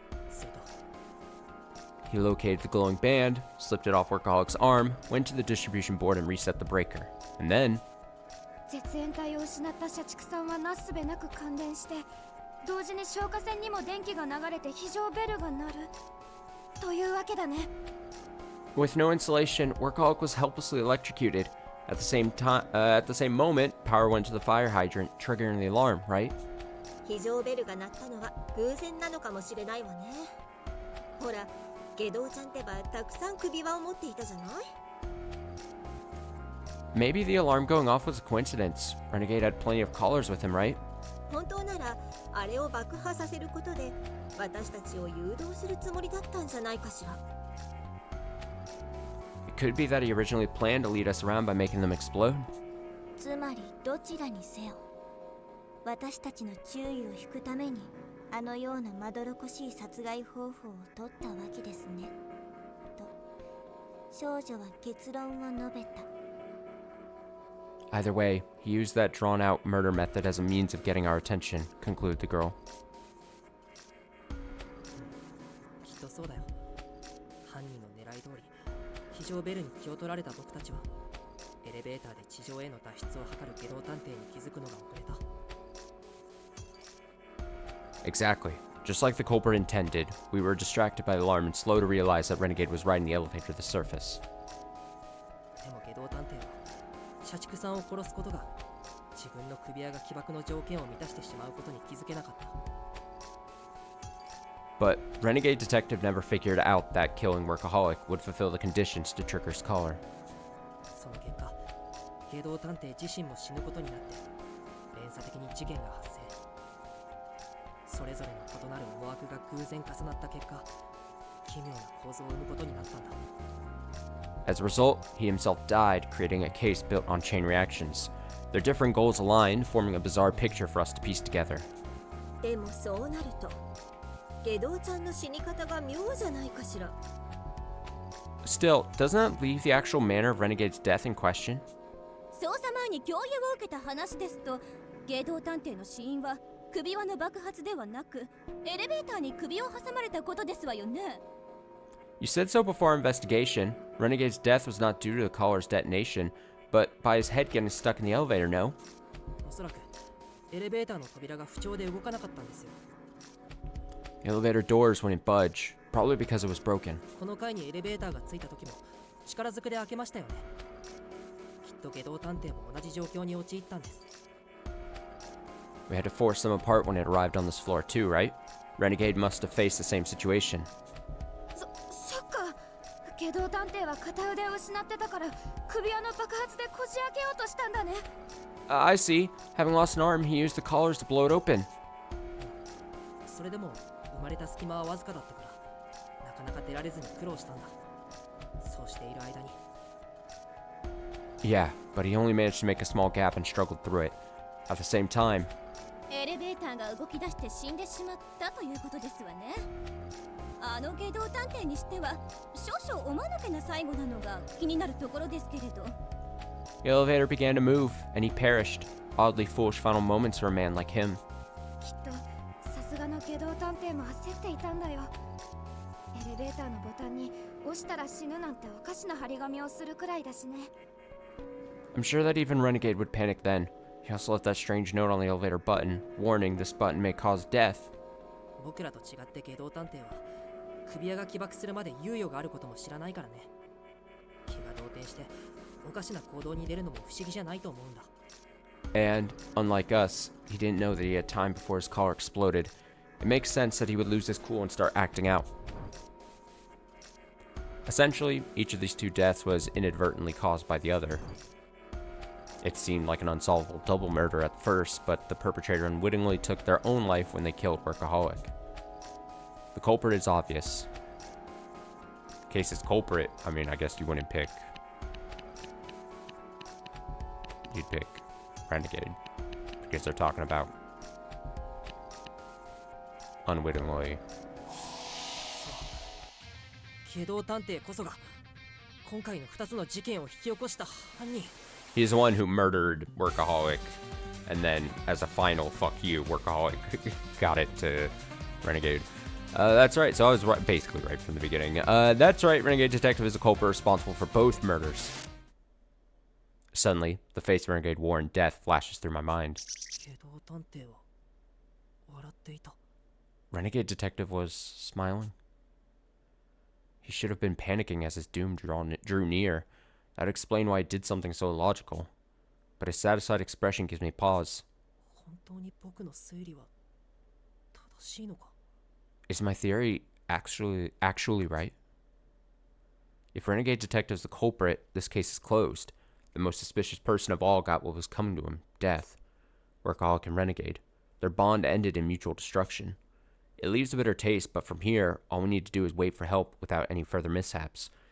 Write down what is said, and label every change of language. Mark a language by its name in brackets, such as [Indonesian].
[Japanese] すると [English] He located the glowing band, slipped it off Workaholic's arm, went to the distribution board and reset the breaker. And then, [Japanese] 絶縁体を失った社畜さんはなすすべなく感電して、同時に消火栓にも電気が流れて非常ベルが鳴るというわけだね。 [English] with no insulation, Workaholic was helplessly electrocuted. At the same moment, power went to the fire hydrant, triggering the alarm, right? [Japanese] 非常ベルが鳴ったのは偶然なのかもしれないわね。ほら、下道ちゃんってばたくさん首輪を持っていたじゃない？ [English] Maybe the alarm going off was a coincidence. Renegade had plenty of collars with him, right? [Japanese] 本当ならあれを爆破させることで私たちを誘導するつもりだったんじゃないかしら。 [English] It could be that he originally planned to lead us around by making them explode. [Japanese] つまりどちらにせよ、私たちの注意を引くためにあのようなまどろっこしい殺害方法を取ったわけですね。と少女は結論を述べた。 [English] Either way, he used that drawn-out murder method as a means of getting our attention, concluded the girl. [Japanese] きっとそうだよ。犯人の狙い通り非常ベルに気を取られた僕たちはエレベーターで地上への脱出を図る下道探偵に気づくのが遅れた。 [English] Exactly. Just like the culprit intended, we were distracted by the alarm and slow to realize that Renegade was riding the elevator to the surface. [Japanese] でも下道探偵は社畜さんを殺すことが自分の首輪が起爆の条件を満たしてしまうことに気づけなかった。 [English] But Renegade Detective never figured out that killing Workaholic would fulfill the conditions to Tricker's collar. [Japanese] その結果、下道探偵自身も死ぬことになって連鎖的に事件が発生。それぞれの異なる思惑が偶然重なった結果、奇妙な構造を生むことになったんだ。 [English] As a result, he himself died, creating a case built on chain reactions. Their different goals aligned, forming a bizarre picture for us to piece together. [Japanese] でもそうなると下道ちゃんの死に方が妙じゃないかしら。 [English] Still, doesn't that leave the actual manner of Renegade's death in question? [Japanese] 捜査前に共有を受けた話ですと、芸道探偵の死因は首輪の爆発ではなく、エレベーターに首を挟まれたことですわよね。 [English] You said so before our investigation. Renegade's death was not due to the collar's detonation, but by his head getting stuck in the elevator, no? [Japanese] おそらくエレベーターの扉が不調で動かなかったんですよ。 [English] The elevator doors wouldn't budge, probably because it was broken. [Japanese] この階にエレベーターがついた時も力ずくで開けましたよね。きっと下道探偵も同じ状況に陥ったんです。 [English] We had to force them apart when it arrived on this floor too, right? Renegade must have faced the same situation. [Japanese] そっか。芸道探偵は片腕を失ってたから首輪の爆発でこじ開けようとしたんだね。 [English] I see. Having lost an arm, he used the collars to blow it open. [Japanese] それでも生まれた隙間はわずかだったからなかなか出られずに苦労したんだ。そうしている間に。 [English] Yeah, but he only managed to make a small gap and struggled through it. At the same time, [Japanese] エレベーターが動き出して死んでしまったということですわね。あの芸道探偵にしては少々おまぬけな最後なのが気になるところですけれど。 [English] the elevator began to move, and he perished. Oddly foolish final moments for a man like him. [Japanese] きっとさすがの芸道探偵も焦っていたんだよ。エレベーターのボタンに押したら死ぬなんておかしな張り紙をするくらいだしね。 [English] I'm sure that even Renegade would panic then. He also left that strange note on the elevator button, warning this button may cause death. [Japanese] 僕らと違って下道探偵は首輪が起爆するまで猶予があることも知らないからね。気が動転しておかしな行動に出るのも不思議じゃないと思うんだ。 [English] And, unlike us, he didn't know that he had time before his collar exploded. It makes sense that he would lose his cool and start acting out. Essentially, each of these two deaths was inadvertently caused by the other. It seemed like an unsolvable double murder at first, but the perpetrator unwittingly took their own life when they killed Workaholic. The culprit is obvious. In case it's culprit, I mean, I guess you wouldn't pick... You'd pick Renegade, because they're talking about unwittingly. [Japanese] 下道探偵こそが今回の2つの事件を引き起こした犯人。 [English] He's the one who murdered Workaholic, and then as a final fuck you, Workaholic got it to Renegade. That's right, so I was right, basically right from the beginning. That's right, Renegade Detective is the culprit responsible for both murders. Suddenly, the face Renegade wore in death flashes through my mind. [Japanese] 下道探偵は笑っていた。 [English] Renegade Detective was smiling. He should have been panicking as his doom drew near. That'd explain why he did something so illogical. But his satisfied expression gives me pause. [Japanese] 本当に僕の推理は正しいのか？ [English] Is my theory actually right? If Renegade Detective's the culprit, this case is closed. The most suspicious person of all got what was coming to him, death. Workaholic and Renegade. Their bond ended in mutual destruction. It leaves a bitter taste, but from here, all we need to do is wait for help without any further mishaps.